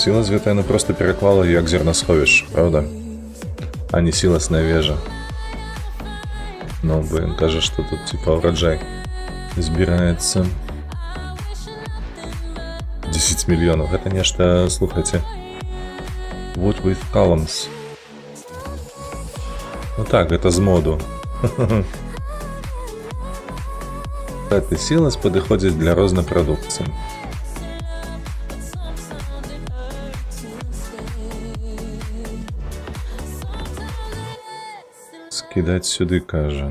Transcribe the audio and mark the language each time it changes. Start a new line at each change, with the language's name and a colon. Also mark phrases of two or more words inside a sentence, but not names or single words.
Belarusian: Сілас гэта яно просто пераклала як зернасховішча, правда? А не сіласная вежа. Ну, блин, кажа, што тут типа ураджай збіраецца. 10 мільёнаў. Гэта нешта, слухайце.
English: Wood with columns.
Belarusian: Ну так, гэта з моду. Гэты сілас падыходзіць для рознай прадукцыі. Скідаць сюды, кажа.